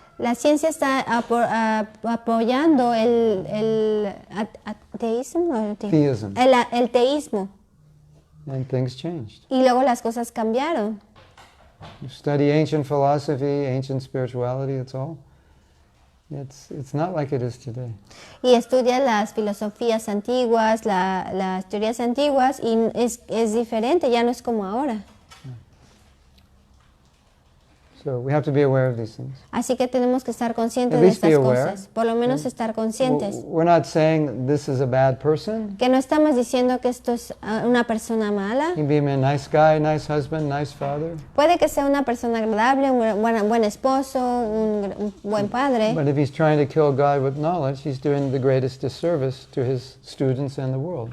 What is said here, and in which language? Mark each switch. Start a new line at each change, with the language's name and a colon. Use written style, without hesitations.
Spanish: La ciencia está apoyando el ateísmo. ¿No?
English: Theism.
Spanish: El teísmo.
English: And things changed.
Spanish: Y luego las cosas cambiaron.
English: You study ancient philosophy, ancient spirituality, it's not like it is today.
Spanish: Y estudia las filosofías antiguas, las teorías antiguas, y es diferente, ya no es como ahora.
English: So we have to be aware of these things.
Spanish: Así que tenemos que estar conscientes
English: At
Spanish: de
English: least be
Spanish: estas
English: aware.
Spanish: cosas. Por lo menos estar conscientes.
English: We're not saying this is a bad person.
Spanish: Que no estamos diciendo que esto es una persona mala.
English: He can be a nice guy, nice husband, nice father.
Spanish: Puede que sea una persona agradable, un buen esposo, un buen padre.
English: But if he's trying to kill God with knowledge, he's doing the greatest disservice to his students and the world.